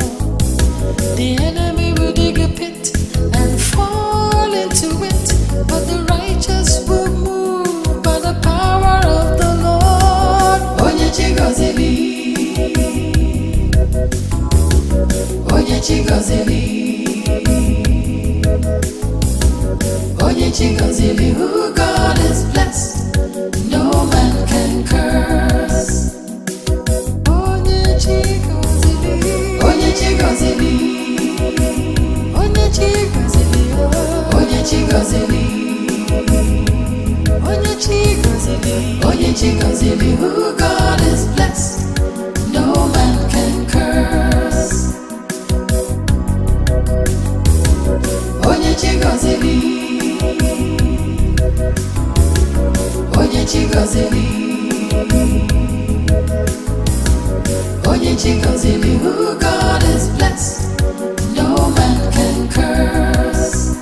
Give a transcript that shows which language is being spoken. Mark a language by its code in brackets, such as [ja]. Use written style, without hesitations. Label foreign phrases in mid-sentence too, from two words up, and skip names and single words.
[en] The enemy will dig a pit and fall into it, but the righteous will move by the power of the Lord. [ig] Onye chigozili, onye chigozili, onye chigozili, [en] who God has blessed, no man can curse. [ig] Onye chigozili, onye chigozili, onye chigozili, onye chigozili, onye chigozili, onye chigozili, [en] who God has blessed, no man can curse. [ig] Onye chigozili, onye chigozili, onye chigozili, [en] who God has blessed, no man can curse.